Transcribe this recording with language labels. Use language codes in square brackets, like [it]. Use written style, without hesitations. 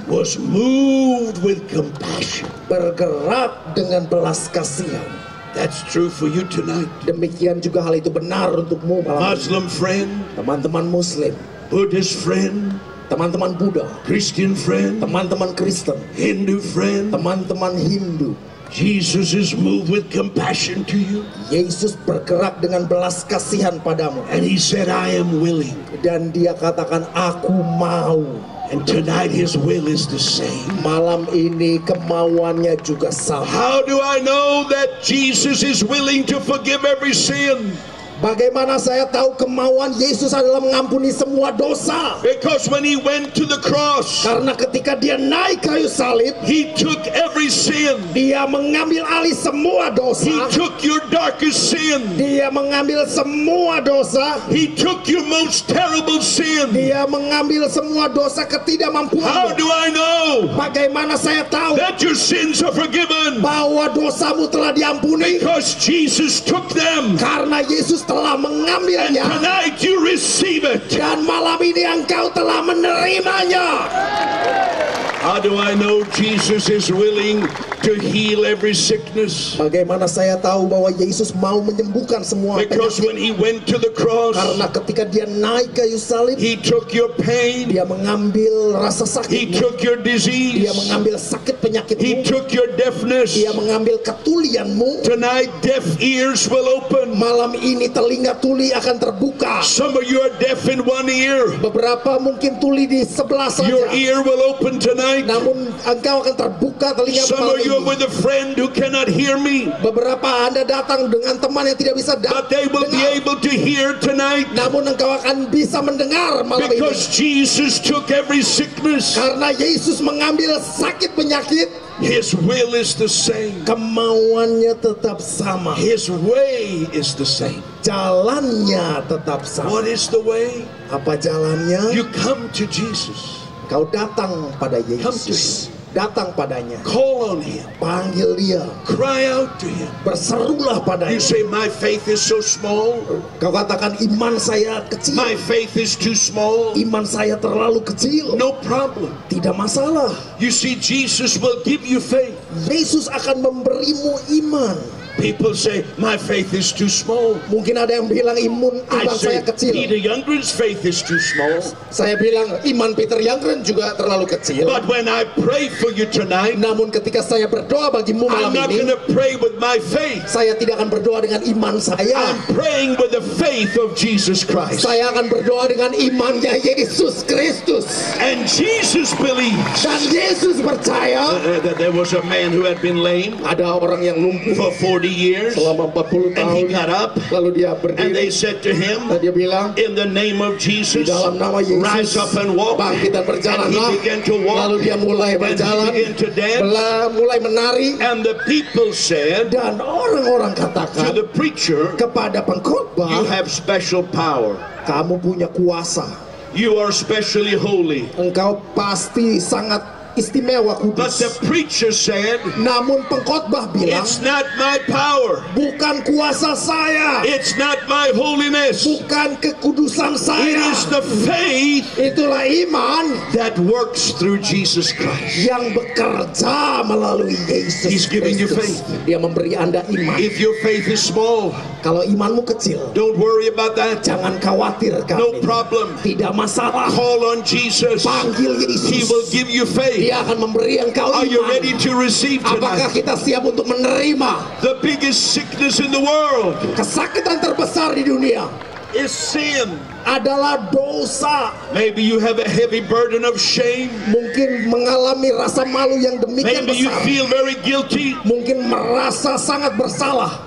[en] was moved with compassion. [id] bergerak dengan belas kasihan. [en] That's true for you tonight. [id] Demikian juga hal itu benar untukmu malam ini. [en] Muslim friend, [id] Teman-teman Muslim, [en] Buddhist friend, [id] teman-teman Buddha, [en] Christian friend, [id] teman-teman Kristen, [en] Hindu friend. [id] teman-teman Hindu. [en] Jesus is moved with compassion to you. [id] Yesus bergerak dengan belas kasihan padamu. [en] And he said, I am willing. [id] Dan dia katakan, aku mau. [en] And tonight his will is the same. [id] Malam ini kemauannya juga sama. [en] How do I know that Jesus is willing to forgive every sin? [id] Bagaimana saya tahu kemauan Yesus adalah mengampuni semua dosa? [en] Because when he went to the cross, [id] Karena ketika dia naik kayu salib, [en] he took every sin. [id] dia mengambil alih semua dosa. [en] He took your darkest sin. [id] Dia mengambil semua dosa. [en] He took your most terrible sin. [id] Dia mengambil semua dosa [en] How [id] ketidakmampuanmu. [en] do I know [id] Bagaimana saya tahu [en] that your sins are forgiven? [id] bahwa dosamu telah diampuni? [en] Because Jesus took them. [id] Karena Yesus telah [en] And [id] mengambilnya. [en] tonight you receive it. [id] Dan malam ini engkau telah menerimanya. [en] How do I know Jesus is willing to heal every sickness? [id] Bagaimana saya tahu bahwa Yesus mau menyembuhkan semua [en] Because when [id] penyakit? [en] he went to the cross, [id] Karena ketika dia naik kayu salib, [en] he took your pain, [id] dia mengambil rasa [en] he [id] sakitmu. [en] took your [id] Dia [en] disease, [id] mengambil sakit [en] he [id] penyakitmu. [en] took your deafness. [id] Dia mengambil ketulianmu. [en] Tonight deaf ears will open. [id] Malam ini telinga tuli akan terbuka. [en] Some of you are deaf in one ear. [id] Beberapa mungkin tuli di sebelah [en] Your [id] saja. [en] ear will open tonight. [id] Namun engkau akan terbuka telinga [en] Some [id] malam [en] of you are [id] ini. [en] with a friend who cannot hear me, [id] Beberapa Anda datang dengan teman yang tidak bisa [en] but they will be [id] dengar. [en] able to hear tonight. [id] Namun engkau akan bisa mendengar malam ini. [en] Because Jesus took every sickness. [id] Karena Yesus mengambil sakit penyakit, [en] His will is the same. [id] kemauannya tetap sama. [en] His way is the same. [id] Jalannya tetap sama. [en] What is the way? [id] Apa jalannya? [en] You come to Jesus. [id] Kau datang pada [en] Come to [id] Yesus. Datang padanya. [en] Call on Him. [id] Panggil dia. [en] Cry out to Him. [id] Berserulah padanya. [en] say, my faith is so small. [id] Kau katakan iman saya kecil. [en] My faith is too small. [id] Iman saya terlalu kecil. [en] No problem. [id] Tidak masalah. [en] You see, Jesus will give you faith. [id] Yesus akan memberimu iman. [en] People say, my faith is too small. [id] Mungkin ada yang bilang iman [en] I [id] saya [en] say, [id] kecil. [en] Peter Youngren's faith is too small. [id] Saya bilang iman Peter Youngren juga terlalu kecil. [en] But when I pray for you tonight, [id] Namun ketika saya berdoa bagimu [en] I'm [id] malam ini, [en] going to pray with my faith. [id] saya tidak akan berdoa dengan iman saya. [en] I'm praying with the faith of Jesus Christ. [id] Saya akan berdoa dengan imannya Yesus Kristus. [en] And Jesus believes. [id] Dan Yesus percaya. [en] That there was a man who had been lame [id] Ada orang yang lumpuh [en] for 40 years, [id] selama 40 [en] and he [id] tahun. [en] got up, [id] Lalu dia [en] and they [id] berdiri. [en] said to him, [id] Dan dia bilang, [en] in the name of [id] di [en] Jesus, [id] dalam nama [en] rise [id] Yesus, [en] up and walk. [id] bangkit dan [en] And [id] berjalanlah. [en] he began to walk, [id] Lalu dia mulai [en] and he [id] berjalan, [en] began to dance, [id] mulai menari. [en] and the people said [id] Dan orang-orang [en] to [id] katakan [en] the preacher, [id] kepada [en] you [id] pengkhotbah, [en] have special power. [id] kamu punya kuasa. [en] You are specially holy. [id] Engkau pasti sangat istimewa, [en] But the [id] kudus. [en] preacher said, [id] Namun pengkhotbah bilang, [en] it's not my power. [id] bukan kuasa saya, [en] It's not my holiness. [id] bukan kekudusan saya. [en] is the faith [id] Itulah iman [en] that works through Jesus Christ. [id] yang bekerja melalui Yesus [en] He's giving you [id] Kristus. [en] faith. [id] Dia memberi Anda iman. [en] If your faith is small, [id] Kalau imanmu kecil, [en] don't worry about that. [id] jangan khawatir [en] No [id] kami. [en] problem. [id] Tidak masalah. [en] Call on Jesus. [id] Panggil [en] He will give you faith. [id] Dia akan memberi engkau [en] Are you [id] iman. [en] ready to receive [id] Apakah [en] tonight? [id] kita siap untuk menerima? [en] The biggest sickness in the world [id] Kesakitan terbesar di dunia [en] is sin. [id] adalah dosa. [en] Maybe you have a heavy burden of shame. [id] Mungkin mengalami rasa malu yang demikian [en] Maybe you [id] besar. [en] feel very guilty. [id] Mungkin merasa sangat bersalah